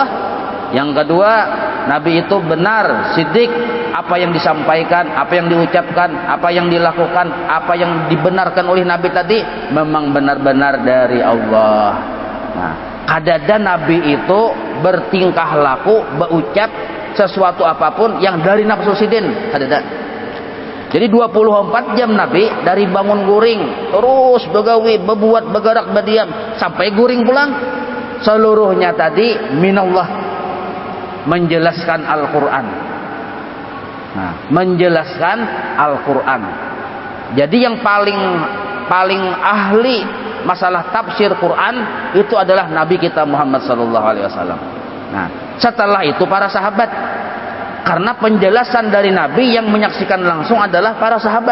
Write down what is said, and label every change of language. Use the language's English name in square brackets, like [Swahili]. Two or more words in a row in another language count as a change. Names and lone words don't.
[Indonesian] Yang kedua, Nabi itu benar, siddiq, apa yang disampaikan, apa yang diucapkan, apa yang dilakukan, apa yang dibenarkan oleh Nabi tadi memang benar-benar dari Allah. [Banjar] Nah, kadada Nabi itu bertingkah laku, berucap sesuatu apapun yang dari nafsu sidin, kadada. Jadi 24 jam Nabi dari bangun guring terus begawi, berbuat, bergerak, berdiam sampai guring pulang, seluruhnya tadi minallah, [Indonesian] menjelaskan Al-Quran. Nah, menjelaskan Al-Quran. Jadi yang paling ahli masalah tafsir Quran itu adalah Nabi kita Muhammad SAW. Nah, setelah itu para sahabat, karena penjelasan dari Nabi yang menyaksikan langsung adalah para sahabat.